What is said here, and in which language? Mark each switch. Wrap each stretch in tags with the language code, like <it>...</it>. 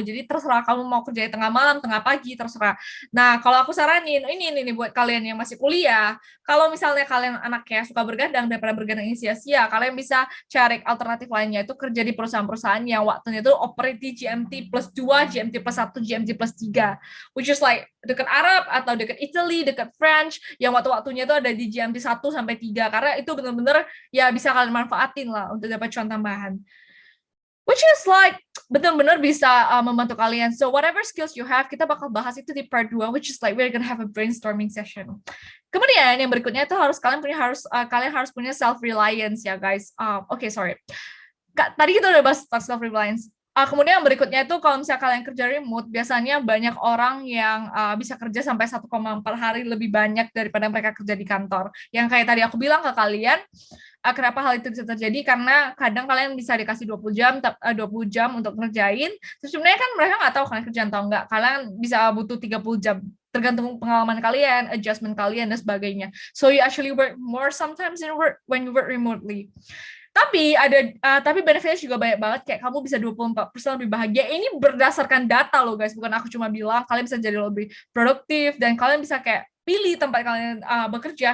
<id>Jadi terserah kamu mau kerja di tengah malam, tengah pagi, terserah. Nah, kalau aku saranin, ini buat kalian yang masih kuliah, kalau misalnya kalian anaknya suka bergadang daripada bergadang ini sia-sia, kalian bisa cari alternatif lainnya, itu kerja di perusahaan-perusahaan yang waktunya itu operate di GMT plus 2, GMT plus 1, GMT plus 3,</id> <en>which is like</en> <id>dekat Arab atau dekat Italy, dekat French, yang waktu-waktunya itu ada di GMT 1 sampai 3, karena itu benar-benar ya bisa kalian manfaatin lah untuk dapat cuan tambahan.</id> <en>Which is like</en> <id>benar-benar bisa membantu kalian.</id> <en>So whatever skills you have,</en> <id>kita bakal bahas itu di</id> <en>part 2, which is like we're gonna have a brainstorming session.</en> <id>Kemudian yang berikutnya itu kalian harus punya self reliance ya guys. Oke, sorry. Tadi kita udah bahas self reliance. Kemudian yang berikutnya itu kalau misalnya kalian kerja remote, biasanya banyak orang yang bisa kerja sampai 1,4 hari lebih banyak daripada mereka kerja di kantor. Yang kayak tadi aku bilang ke kalian, kenapa hal itu bisa terjadi, karena kadang kalian bisa dikasih 20 jam untuk ngerjain, terus sebenarnya kan mereka nggak tahu kalian kerjaan atau enggak, kalian bisa butuh 30 jam, tergantung pengalaman kalian, adjustment kalian, dan sebagainya.</id> <en>So you actually work more sometimes when you work remotely.</en> <id>Tapi benefitnya juga banyak banget, kayak kamu bisa 24% lebih bahagia. Ini berdasarkan data loh guys, bukan aku cuma bilang. Kalian bisa jadi lebih produktif, dan kalian bisa kayak pilih tempat kalian bekerja.</id>